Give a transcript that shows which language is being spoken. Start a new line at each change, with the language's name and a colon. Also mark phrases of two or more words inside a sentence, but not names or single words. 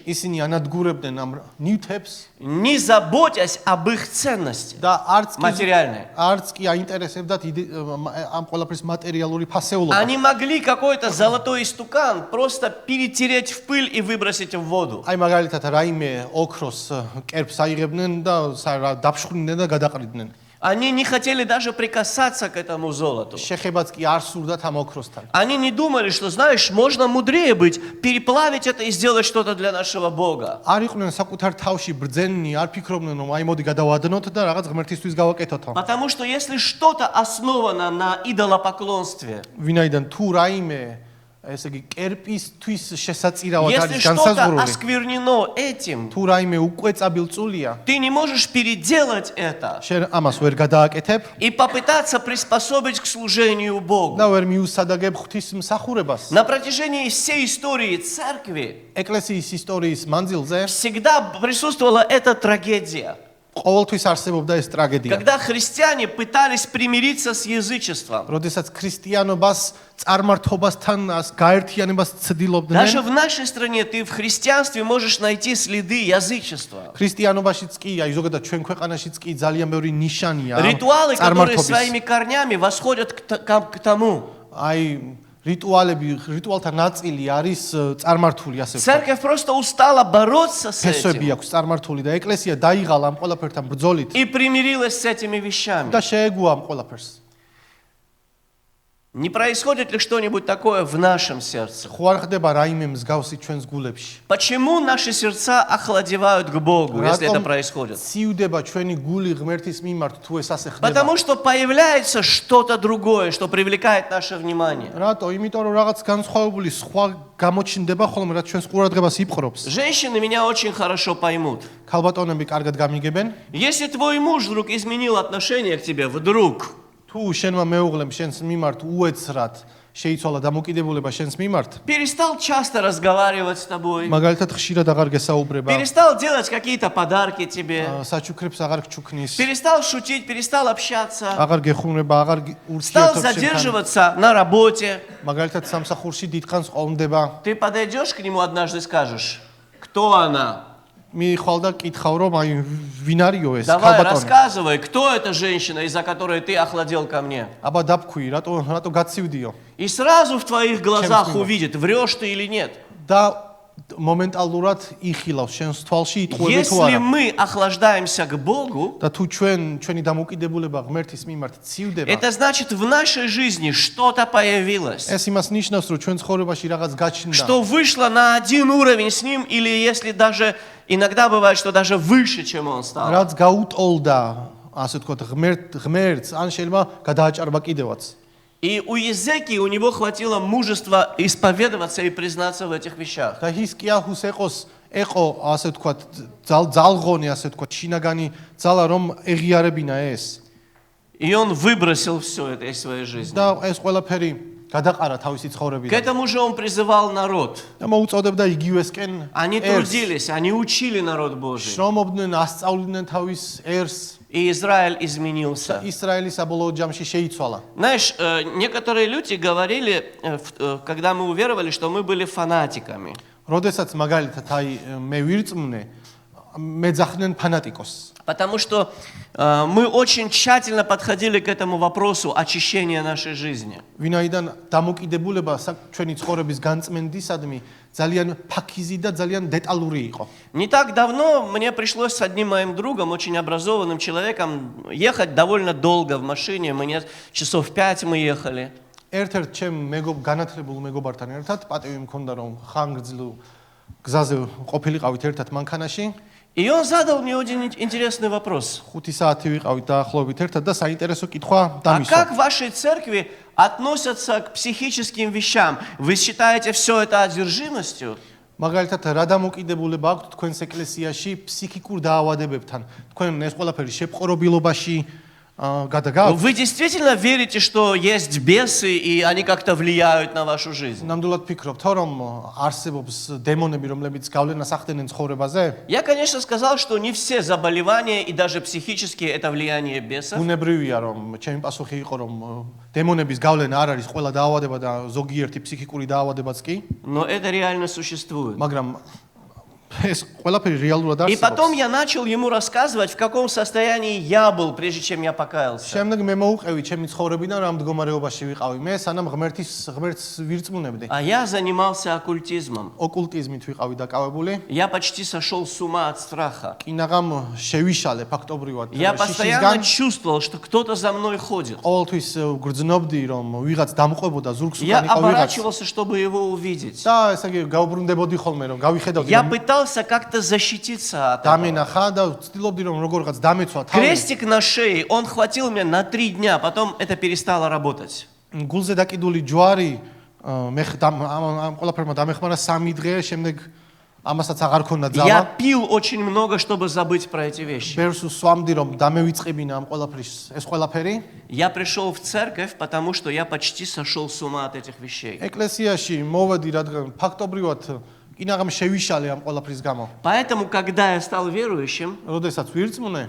Georgian: ისინი ანადგურებდნენ ამ ნივთებს
Russian: не заботясь об их ценности
Georgian: და
Russian: материальной.
Georgian: არც კი აინტერესებდათ ამ ყველაფრის მატერიალური ფასეულობა.
Russian: Они могли какой-то золотой истукан просто перетереть в пыль и выбросить в воду.
Georgian: აი მაგალითად რაიმე ოქროს კერპს აიღებდნენ და დაფშხვრინდნენ და გადაყრიდნენ.
Russian: Они не хотели даже прикасаться к этому золоту.
Georgian: შეხებაც კი არ სურდათ ამ ოქროსთან.
Russian: Они не думали, что, знаешь, можно мудрее быть, переплавить это и сделать что-то для нашего Бога.
Georgian: არ იყვნენ საკუთარ თავში ბრძენნი, არ ფიქრობდნენ რომ აი მოდი გადავადნოთ და რაღაც ღმერთისთვის გავაკეთოთო.
Russian: Потому что если что-то основано на идолопоклонстве,
Georgian: ვინაიდან თუ რაიმე ესე იგი კერპისთვის შესაწირავად
Russian: если
Georgian: არის
Russian: что-то
Georgian: განსაზღვრული,
Russian: осквернено этим,
Georgian: თუ რაიმე უკვეწაბილწულია,
Russian: ты не можешь переделать это
Georgian: შენ ამას ვერ გადააკეთებ
Russian: и попытаться приспособить к служению Богу.
Georgian: და ვერ მიუსადაგებ ღვთისმსახურებას.
Russian: На протяжении всей истории церкви
Georgian: ეკლესიის ისტორიის მანძილზე
Russian: всегда присутствовала эта трагедия,
Georgian: ყოველთვის არსებობდა ეს ტრაგედია.
Russian: когда христиане пытались примириться с язычеством.
Georgian: როდესაც ქრისტიანობას წარმართობასთან გაერთიანებას ცდილობდნენ,
Russian: Даже в нашей стране ты в христианстве можешь найти следы язычества.
Georgian: ქრისტიანობაშიც კი, აი ზოგადად ჩვენ ქვეყანაშიც კი ძალიან ბევრი ნიშანია
Russian: Ритуалы, которые
Georgian: წარმართობის.
Russian: своими корнями восходят к тому.
Georgian: აი რიტუალთა ნაწილი არის წარმართული, ასე ვთქვათ.
Russian: Церковь просто устала бороться с
Georgian: ფესვები
Russian: этим
Georgian: აქვს წარმართული და ეკლესია დაიღალა ამ ყველაფერთან ბრძოლით
Russian: и примирилась с этими вещами.
Georgian: და შეეგუა ამ ყველაფერს.
Russian: Не происходит ли что-нибудь такое в нашем сердце?
Georgian: ხო არ ხდება რაიმე მსგავსი ჩვენს გულებში?
Russian: Почему наши сердца охладевают к Богу, если это происходит?
Georgian: ცივდება ჩვენი გული ღმერთის მიმართ თუ ეს ასე ხდება?
Russian: Потому что появляется что-то другое, что привлекает наше внимание.
Georgian: რატო? იმიტომ რომ რაღაც განსხვავებული სხვა გამოჩნდება ხოლმე, რაც ჩვენს ყურადღებას იპყრობს.
Russian: Женщины меня очень хорошо поймут.
Georgian: ქალბატონები კარგად გამიგებენ.
Russian: Если твой муж вдруг изменил отношение к тебе, вдруг,
Georgian: თუ შენმა მეუღლემ შენს მიმართ უეცრად შეიცვალა დამოკიდებულება შენს მიმართ,
Russian: перестал часто разговаривать с тобой,
Georgian: მაგალითად ხშირად აღარ გესაუბრება,
Russian: перестал делать какие-то подарки тебе,
Georgian: საჩუქრებს აღარ გჩუქნის,
Russian: перестал шутить, перестал общаться,
Georgian: აღარ გეხუნება, აღარ
Russian: стал
Georgian: ურთიერთობს შენთან,
Russian: задерживаться на работе,
Georgian: მაგალითად სამსახურში დიდხანს ყოლმდება,
Russian: ты подойдешь к нему однажды и скажешь, кто она?
Georgian: მიხვალ და კითხავ რომ აი ვინ არისო ეს
Russian: Давай,
Georgian: ქალბატონი?
Russian: рассказывай, кто эта женщина, из-за которой ты охладел ко мне?
Georgian: აბა დაფქვი, რატო გაცივდიო?
Russian: И сразу в твоих глазах Чем увидит, врешь ты или нет.
Georgian: და მომენტალურად იხილავს შენს თვალში იტყვები თუ
Russian: Если
Georgian: არა.
Russian: мы охлаждаемся к Богу,
Georgian: და თუ ჩვენი დამოკიდებულება ღმერთის მიმართ ცივდება,
Russian: это значит, в нашей жизни что-то появилось,
Georgian: ეს იმას ნიშნავს, რომ ჩვენ ცხოვრებაში რაღაც გაჩნდა.
Russian: что вышло на один уровень с Ним, или если даже, иногда бывает, что даже выше, чем Он стал.
Georgian: რაც გაუტოლდა, ასე ვთქვათ, ღმერთს, ან შეიძლება გადააჭარბა კიდევაც.
Russian: И у Езекии у него хватило мужества исповедоваться и признаться в этих вещах.
Georgian: და ჰიზკიაჰუს ეყო, ასე ვთქვათ, ძალღონი, ასე ვთქვათ, შინაგანი ძალა, რომ ეღიარებინა ეს.
Russian: И он выбросил все это из своей жизни.
Georgian: და ეს ყველაფერი გადაყარა თავისი
Russian: К
Georgian: ცხოვრებიდან.
Russian: этому же он призывал народ.
Georgian: და მოუწოდებდა იგივესკენ
Russian: Они
Georgian: ერს,
Russian: трудились, они учили народ Божий.
Georgian: შრომობდნენ, ასწავლიდნენ თავის ერს.
Russian: И Израиль изменился.
Georgian: ისრაელი საბოლოო ჯამში შეიცვალა.
Russian: Знаешь, некоторые люди говорили, когда мы уверовали, что мы были фанатиками.
Georgian: როდესაც მაგალითად აი მე ვირწმუნე, მეძახდნენ ფანატიკოს.
Russian: Потому что мы очень тщательно подходили к этому вопросу очищения нашей жизни.
Georgian: ვინაიდან დამოკიდებულება ჩვენი ცხოვრების განწმენდისადმი ძალიან ფაქიზი და ძალიან დეტალური იყო.
Russian: Не так давно мне пришлось с одним моим другом, очень образованным человеком, ехать довольно долго в машине. Часов 5 мы ехали.
Georgian: ერთ-ერთ ჩემ განათლებულ მეგობართან ერთად პატივი მქონდა რომ ხანგრძლივ გზაზე ყოფილიყავით ერთად მანქანაში.
Russian: И он задал мне очень интересный вопрос.
Georgian: 5 საათი ვიყავით დაახლოებით ერთად და საინტერესო კითხვა
Russian: А
Georgian: დამისვა.
Russian: как в вашей церкви относятся к психическим вещам? Вы считаете все это одержимостью?
Georgian: მაგალითად რა დამოკიდებულება აქვთ თქვენს ეკლესიაში ფსიქიკურ დაავადებებთან? თქვენ ეს ყველაფერი შეპყრობილობაში გადაგავთ?
Russian: Вы действительно верите, что есть бесы и они как-то влияют на вашу жизнь?
Georgian: ნამდვილად ფიქრობთ, რომ არსებობს დემონები, რომლებიც გავლენას ახდენენ ცხოვრებაზე?
Russian: Я, конечно, сказал, что не все заболевания и даже психические это влияние бесов.
Georgian: უნებრივია, რომ ჩემი პასუხი იყო, რომ დემონების გავლენა არ არის ყველა დაავადება და ზოგიერთი ფსიქიკური დაავადებაც კი,
Russian: Но это реально существует.
Georgian: მაგრამ ეს ყველაფერი რეალურად
Russian: И потом
Georgian: არსებობს.
Russian: я начал ему рассказывать, в каком состоянии я был, прежде чем я покаялся.
Georgian: შემდეგ მე მოუყევი ჩემი ცხოვრებიდან რა მდგომარეობაში ვიყავი. მე სანამ ღმერთს ვირწმუნებდი.
Russian: А я занимался оккультизмом.
Georgian: ოკულტიზმით ვიყავი დაკავებული.
Russian: Я почти сошел с ума от страха.
Georgian: კინაღამ შევიშალე ფაქტობრივად
Russian: Я постоянно
Georgian: შიშისგან.
Russian: чувствовал, что кто-то за мной ходит.
Georgian: ყოველთვის გრძნობდი, რომ ვიღაც დამყვებოდა ზურგს
Russian: Я
Georgian: უკან იყო ვიღაც.
Russian: оборачивался, чтобы его увидеть.
Georgian: და ესე იგი გაუბრუნდებოდი ხოლმე, რომ გავიხედავდი.
Russian: Я пытался как-то защититься от этого.
Georgian: დამენახა და ვცდილობდი, რომ როგორღაც დამეცვა თავი.
Russian: Крестик на шее, он хватил меня на 3 дня, потом это перестало работать.
Georgian: გულზე დაკიდული ჯვარი მე ამ ყველაფერმა დამეხმარა 3 დღე, შემდეგ ამასაც აღარ ქონდა
Russian: Я
Georgian: ძალა.
Russian: пил очень много, чтобы забыть про эти вещи.
Georgian: ბერს უსვამდი, რომ დამევიწყებინა ამ ყველაფრის ეს ყველაფერი.
Russian: Я пришел в церковь, потому что я почти сошел с ума от этих вещей.
Georgian: ეკლესიაში მოვედი, რადგან фактобრივად კინაღამ შევიშალე ამ ყველაფრის გამო.
Russian: Поэтому, когда я стал верующим,
Georgian: როდესაც ვირწმუნე,